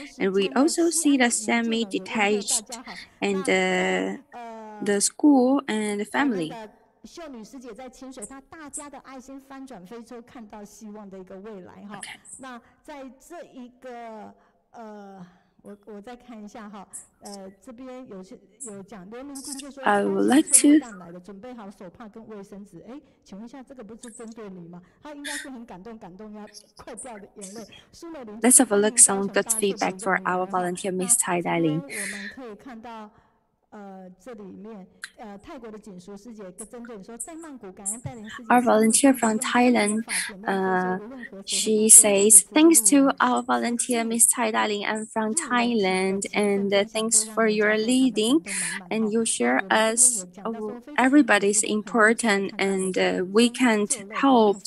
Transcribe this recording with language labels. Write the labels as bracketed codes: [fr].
[en] And we also see the semi-detached and the school and the family. [zh] 秀女师姐在清水，她大家的爱心翻转非洲，看到希望的一个未来哈。那在这一个我再看一下哈，这边有讲刘明君就说， [en] I would like to [zh] 来的，准备好手帕跟卫生纸。哎，请问一下，这个不是针对你吗？他应该是很感动要快掉的眼泪。 [en] Let's have a look some good feedback for our volunteer, Miss Tai Dailin. [zh] 我们可以看到。这里面泰国的锦淑师姐针对说，在曼谷感恩带领师姐。 [en] Our volunteer from Thailand, she says, thanks to our volunteer, Miss Tai Dailin, I'm from Thailand, and thanks for your leading, and you share us. Everybody's important, and we can't help.